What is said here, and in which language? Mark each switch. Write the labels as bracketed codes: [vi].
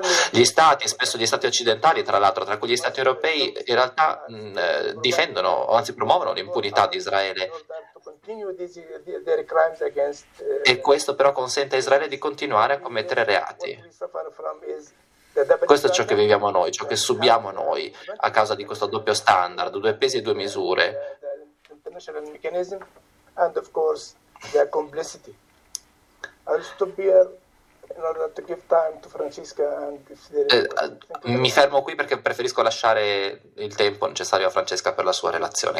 [it] Gli stati, spesso gli stati occidentali, tra l'altro, tra cui gli stati europei, in realtà difendono, o anzi promuovono l'impunità di Israele. E questo però consente a Israele di continuare a commettere reati. Questo è ciò che viviamo noi, ciò che subiamo noi a causa di questo doppio standard, due pesi e due misure. [en] And of course the complicity. I'll stop here in order to give time to Francesca and if there [it] mi fermo qui perché preferisco lasciare il tempo necessario a Francesca per la sua relazione.